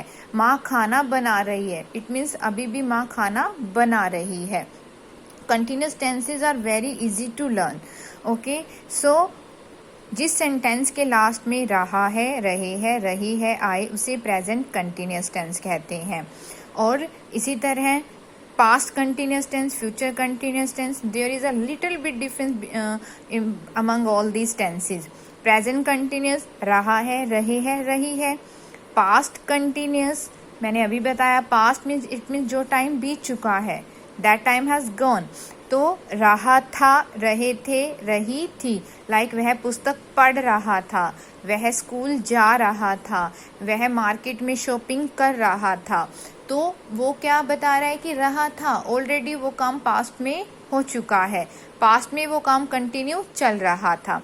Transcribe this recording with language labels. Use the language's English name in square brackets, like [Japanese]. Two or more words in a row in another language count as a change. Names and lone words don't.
[Hindi] माँ खाना बना रही है, [English] it means [Hindi] अभी भी माँ खाना बना रही है. [English] continuous tenses are very easy to learn. okay, so [Hindi] जिस सेंटेंस के लास्ट में रहा है, रहे है, रही है, आए, उसे [English] present continuous tense [Hindi] कहते हैं. और इसी तरह [English] past continuous tense, future continuous tense, there is a little bit difference among all these tenses. Present continuous [Hindi] रहा है, रहे है, रही है. [English] Past continuous [Hindi] मैंने अभी बताया, [English] past means it means [Hindi] जो टाइम बीत चुका है, [English] that time has gone. [Hindi] तो रहा था, रहे थे, रही थी. लाइक वह पुस्तक पढ़ रहा था, वह स्कूल जा रहा था, वह मार्केट में शॉपिंग कर रहा था. तो वो क्या बता रहा है कि रहा था, ऑलरेडी वो काम पास्ट में हो चुका है, पास्ट में वो काम कंटिन्यू चल रहा था.